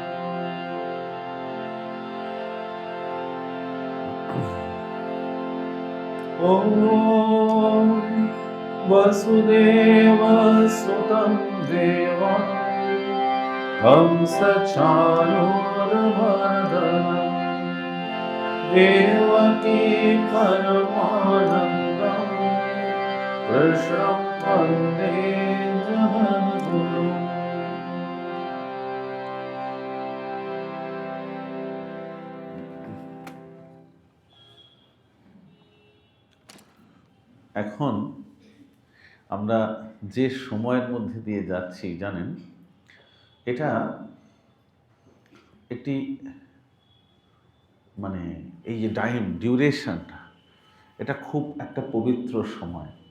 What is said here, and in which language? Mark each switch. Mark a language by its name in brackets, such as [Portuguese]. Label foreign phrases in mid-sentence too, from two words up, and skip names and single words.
[Sanskrit] ॐ वसुदेवसुतं देवं कंसचाणूरमर्दनं देवकी परमानन्दं कृष्णं वन्दे जगद्गुरुम्। [Bangla] এখন আমরা যে সময়ের মধ্যে দিয়ে যাচ্ছি জানেন, এটা একটি মানে এই যে ডিউরেশনটা, এটা খুব একটা পবিত্র সময়।